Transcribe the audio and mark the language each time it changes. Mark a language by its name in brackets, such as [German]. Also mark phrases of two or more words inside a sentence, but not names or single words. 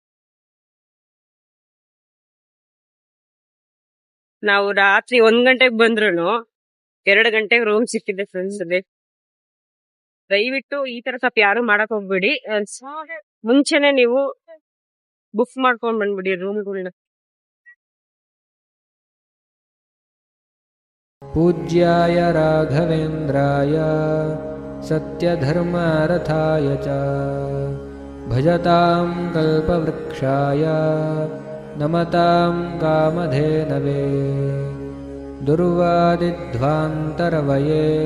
[Kannada] ನಾವು ರಾತ್ರಿ 1 ಗಂಟೆಗೆ ಬಂದ್ರು 2 ಗಂಟೆಗೆ ರೂಮ್ ಸಿಕ್ಕಿದೆ ಫ್ರೆಂಡ್ಸ್. ದಯವಿಟ್ಟು ಈ ತರ ಸ್ವಲ್ಪ ಯಾರು ಮಾಡಕ್ ಹೋಗ್ಬಿಡಿ. ಮುಂಚೆನೆ ನೀವು ಬುಕ್ ಮಾಡ್ಕೊಂಡ್ ಬಂದ್ಬಿಡಿ ರೂಮ್ಗಳನ್ನ. [Sanskrit] पूज्याय राघवेन्द्राय सत्यधर्मरथाय च भजतां कल्पवृक्षाय नमतां कामधेनवे दुर्वादिध्वान्तरवये